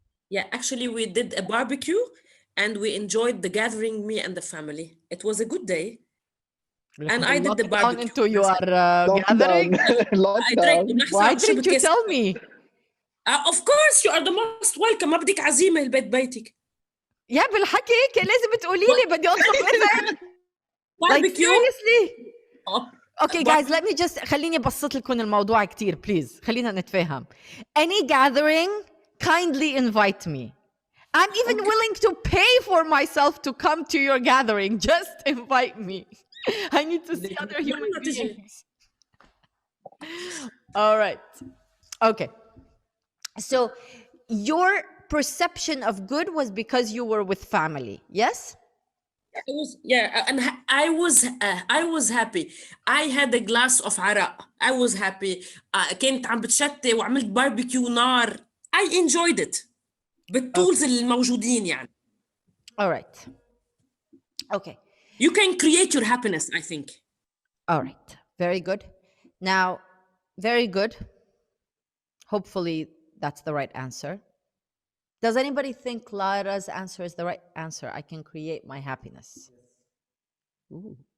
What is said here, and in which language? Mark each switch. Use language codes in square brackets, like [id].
[en] Yeah, actually, we did a barbecue and we enjoyed the gathering, me and the family. It was a good day. And I did the barbecue. Into your gathering? Lockdown. Why didn't you tell me? Of course, you are the most welcome. [ar] ما بدك عزيمة البيت بيتك. يا بالحكي هيك لازم تقولي لي بدي اطلب اذن. [en] Like seriously? Okay guys, let me just [ar] خليني ابسط لكم الموضوع كتير [en] please. [ar] خلينا نتفاهم. [en] Any gathering, kindly invite me. I'm even willing to pay for myself to come to your gathering. Just invite me. I need to see other human beings. All right. Okay. So your perception of good was because you were with family, yes? And I was happy. I had a glass of عرق. I was happy. [ar] كنت عم بتشتي وعملت باربيكيو نار. [en] I enjoyed it. [ar] بالتولز الموجودين يعني. [en] All right. Okay. You can create your happiness, I think. All right. Very good. Now, very good. Hopefully that's the right answer. Does anybody think Lara's answer is the right answer? I can create my happiness. Ooh.